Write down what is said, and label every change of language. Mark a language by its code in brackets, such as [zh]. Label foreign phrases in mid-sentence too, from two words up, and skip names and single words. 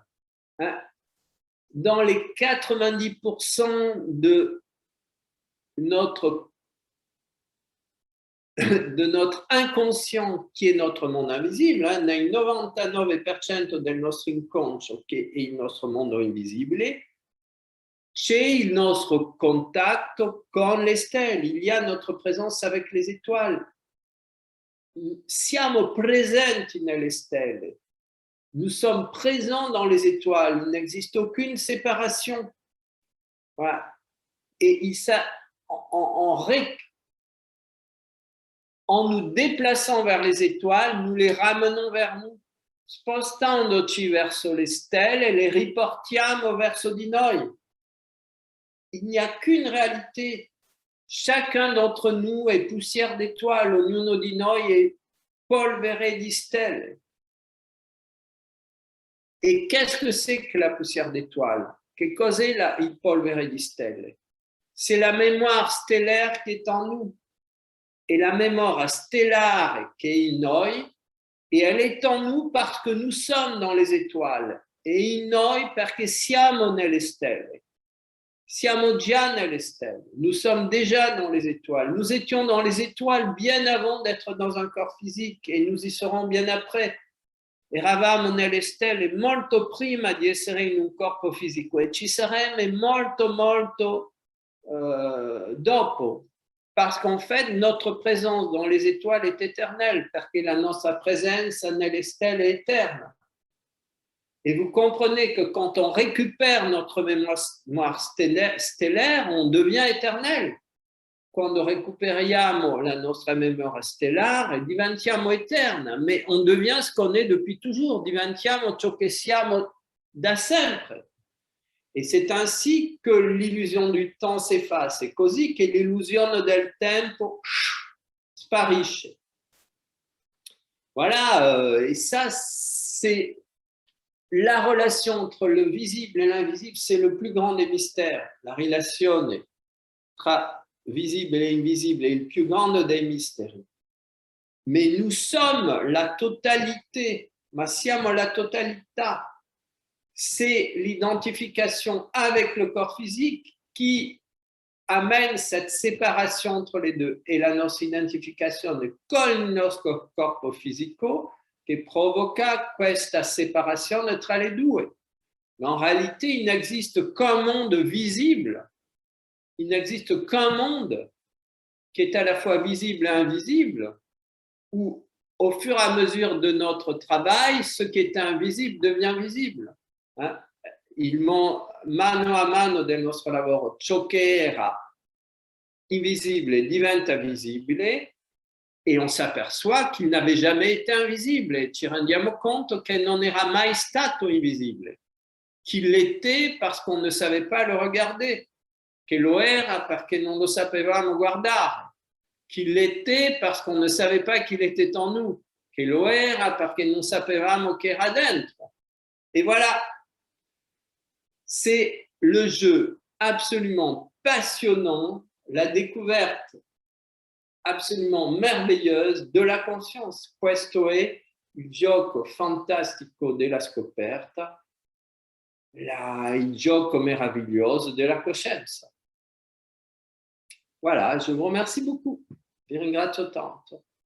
[fr] Hein, dans les 90% de notre inconscient qui [it] è notre mondo invisibile, nel 99% del nostro inconscio che è il nostro mondo invisibile, c'è il nostro contatto con le stelle, [fr] il y a notre présence avec les étoiles. [it] Siamo presenti nelle stelle, [fr] nous sommes présents dans les étoiles, il n'existe aucune séparation. Voilà. Et en nous déplaçant vers les étoiles, nous les ramenons vers nous. [it] Spostandoci verso le stelle e le riportiamo verso di noi. [fr] Il n'y a qu'une réalité. Chacun d'entre nous est poussière d'étoiles, [it] ognuno di noi è polvere di stelle. [fr] Et qu'est-ce que c'est que la poussière d'étoiles? [it] Che cos'è il polvere di stelle? [fr] C'est la mémoire stellaire qui est en nous. Et la mémoire [it] stellare che è in noi, [fr] et elle est en nous parce que nous sommes dans les étoiles, et [it] in noi perché siamo nelle stelle. Siamo già nelle stelle, [fr] nous sommes déjà dans les étoiles. Nous étions dans les étoiles bien avant d'être dans un corps physique, et nous y serons bien après. [it] Eravamo nelle stelle molto prima di essere in un corpo fisico, e ci saremo molto dopo. [fr] Parce qu'en fait, notre présence dans les étoiles est éternelle, [it] perché la nostra presenza nelle stelle è eterna. [fr] Et vous comprenez que quand on récupère notre mémoire stellaire, on devient éternel. [it] Quando recuperiamo la nostra memoria stellare, diventiamo eterna, [fr] mais on devient ce qu'on est depuis toujours, [it] diventiamo ciò che siamo da sempre. [fr] Et c'est ainsi que l'illusion du temps s'efface, [it] è così che l'illusione del tempo sparisce. [fr] Voilà, et ça, c'est la relation entre le visible et l'invisible, c'est le plus grand des mystères. [it] La relazione tra visibile e invisibile è il più grande dei mysteri. [fr] Mais nous sommes la totalité, [it] ma siamo la totalità. [fr] C'est l'identification avec le corps physique qui amène cette séparation entre les deux. [it] Et la nostra identificazione con il nostro corpo fisico che provoca questa separazione tra les due. [fr] Mais en réalité, il n'existe qu'un monde visible. Il n'existe qu'un monde qui est à la fois visible et invisible, où au fur et à mesure de notre travail, ce qui est invisible devient visible. [it] Mano a mano del nostro lavoro, ciò che era invisibile diventa visibile e [fr] on s'aperçoit qu'il n'avait jamais été invisible [it] e ci rendiamo conto che non era mai stato invisibile, [fr] qu'il l'était parce qu'on ne savait pas le regarder, [it] che lo era perché non lo sapevamo guardare, [fr] qu'il l'était parce qu'on ne savait pas qu'il était en nous, [it] che lo era perché non sapevamo che era dentro. [fr] Et voilà, c'est le jeu absolument passionnant, la découverte absolument merveilleuse de la conscience. [it] Questo è il gioco fantastico della scoperta, il gioco meraviglioso della coscienza. [fr] Voilà, je vous remercie beaucoup. [it] Vi ringrazio tanto.